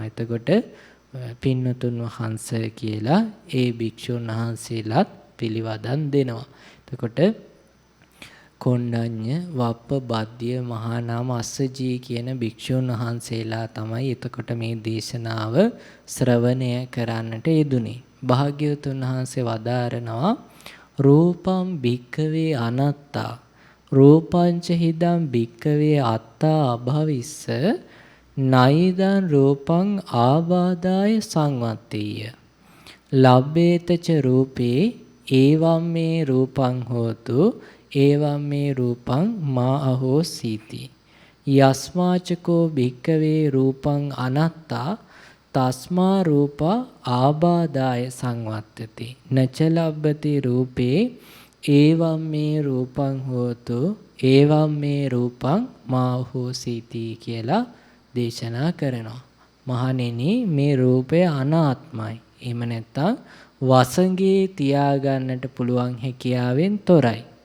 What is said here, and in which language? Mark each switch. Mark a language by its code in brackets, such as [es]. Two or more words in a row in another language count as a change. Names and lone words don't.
[si] එතකොට පින්වතුන් වහන්සේ කියලා ඒ භික්ෂුන් වහන්සේලාත් පිළිවදන් දෙනවා. එතකොට කොණ්ඩඤ්ඤ, වප්ප, බද්දිය, මහා නාම, අස්සජී කියන භික්ෂුන් වහන්සේලා තමයි එතකොට මේ දේශනාව ශ්‍රවණය කරන්නට යෙදුනේ. [pi] භාග්‍යවතුන් වහන්සේ වදාරනවා රූපම් භික්ඛවේ අනත්තා රූපංච හිදං භික්ඛවේ අත්තා අභවිස්ස නයිදං රූපං ආබාදාය සංවත්තේය ලබ්බේතච රූපේ ඒවම් මේ රූපං හෝතු ඒවම් මේ රූපං මා අහෝ සීති යස්මාචකෝ භික්ඛවේ රූපං අනත්තා තස්මා රූපා ආබාදාය සංවත්තති නච ලබ්බති රූපේ ඒවම් මේ රූපං හෝතු ඒවම් මේ රූපං මා අහෝ සීති [si] කියලා දේශනා කරනවා. මහණෙනි මේ රූපය අනාත්මයි. එහෙම නැත්නම් වසඟේ තියාගන්නට පුළුවන් හැකියාවෙන් තොරයි.